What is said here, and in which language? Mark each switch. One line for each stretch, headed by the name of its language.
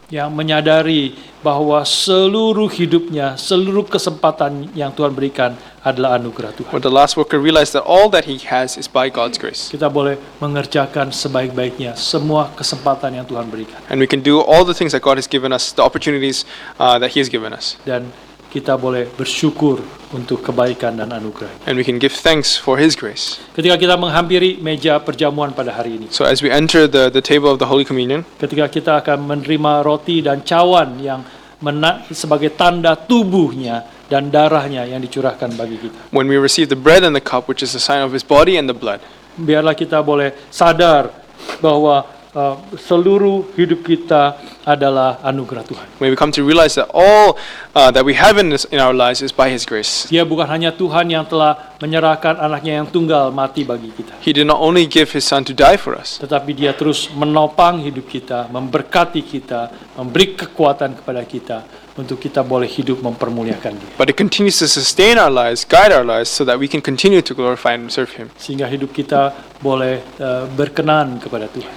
Indonesian: yang menyadari bahwa seluruh hidupnya, seluruh kesempatan yang Tuhan berikan adalah anugerah Tuhan.
English: When the last worker realized that all that he has is by God's grace.
Indonesian: Kita boleh mengerjakan sebaik-baiknya semua kesempatan yang Tuhan berikan.
English: And we can do all the things that God has given us, the opportunities that he has given us.
Indonesian: Dan kita boleh bersyukur untuk kebaikan dan anugerah.
English: And we can give thanks for his grace.
Indonesian: Ketika kita menghampiri meja perjamuan pada hari ini,
English: So as we enter the table of the Holy Communion,
Indonesian: ketika kita akan menerima roti dan cawan yang sebagai tanda tubuhnya dan darahnya yang dicurahkan bagi kita,
English: when we receive the bread and the cup, which is a sign of his body and the blood,
Indonesian: biarlah kita boleh sadar bahwa seluruh hidup kita adalah anugerah Tuhan.
English: may we come to realize that all that we have in our lives is by his grace.
Indonesian: Dia bukan hanya Tuhan yang telah menyerahkan anaknya yang tunggal mati bagi kita,
English: He did not only give his son to die for us,
Indonesian: tetapi dia terus menopang hidup kita, memberkati kita, memberi kekuatan kepada kita untuk kita boleh hidup mempermuliakan Dia,
English: but it continues to sustain our lives, guide our lives, so that we can continue to glorify and serve him,
Indonesian: sehingga hidup kita boleh berkenan kepada Tuhan,